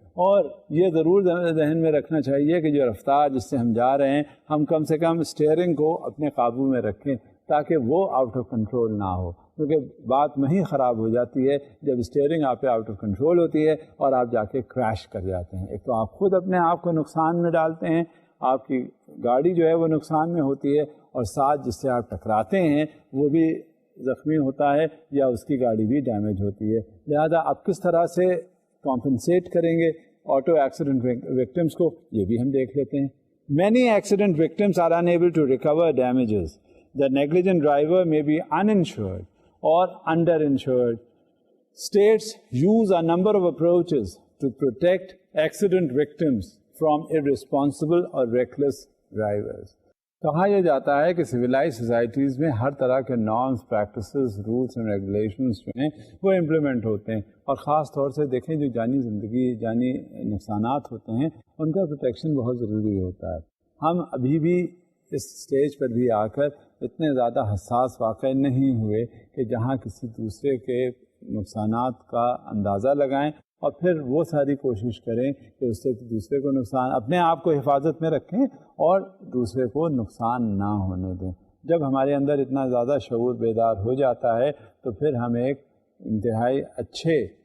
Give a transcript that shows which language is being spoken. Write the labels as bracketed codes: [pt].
[ur] اور یہ ضرور ذہن میں رکھنا چاہیے کہ جو رفتار جس سے ہم جا رہے ہیں ہم کم سے کم اسٹیئرنگ کو اپنے قابو میں رکھیں تاکہ وہ آؤٹ آف کنٹرول نہ ہو، کیونکہ بات وہیں خراب ہو جاتی ہے جب اسٹیئرنگ آپ پہ آؤٹ آف کنٹرول ہوتی ہے اور آپ جا کے کریش کر جاتے ہیں۔ ایک تو آپ خود اپنے آپ کو نقصان میں ڈالتے ہیں، آپ کی گاڑی جو ہے وہ نقصان میں ہوتی ہے، اور ساتھ جس سے آپ ٹکراتے ہیں وہ بھی زخمی ہوتا ہے یا اس کی گاڑی بھی ڈیمیج ہوتی ہے۔ لہذا آپ کس طرح سے کمپنسیٹ کریں گے آٹو ایکسیڈنٹ وکٹمس کو، یہ بھی ہم دیکھ لیتے ہیں۔ [en] Many accident victims are unable to recover damages. The negligent driver may be uninsured or underinsured. States use a number of approaches to protect accident victims from irresponsible or reckless drivers. [ur] کہا یہ جاتا ہے کہ civilise societies میں ہر طرح کے norms, practices, rules and regulations جو ہیں وہ امپلیمنٹ ہوتے ہیں، اور خاص طور سے دیکھیں جو جانی زندگی، جانی نقصانات ہوتے ہیں ان کا پروٹیکشن بہت ضروری ہوتا ہے۔ ہم ابھی بھی اس سٹیج پر بھی آ کر اتنے زیادہ حساس واقع نہیں ہوئے کہ جہاں کسی دوسرے کے نقصانات کا اندازہ لگائیں اور پھر وہ ساری کوشش کریں کہ اس سے دوسرے کو نقصان، اپنے آپ کو حفاظت میں رکھیں اور دوسرے کو نقصان نہ ہونے دیں۔ جب ہمارے اندر اتنا زیادہ شعور بیدار ہو جاتا ہے تو پھر ہم ایک انتہائی اچھے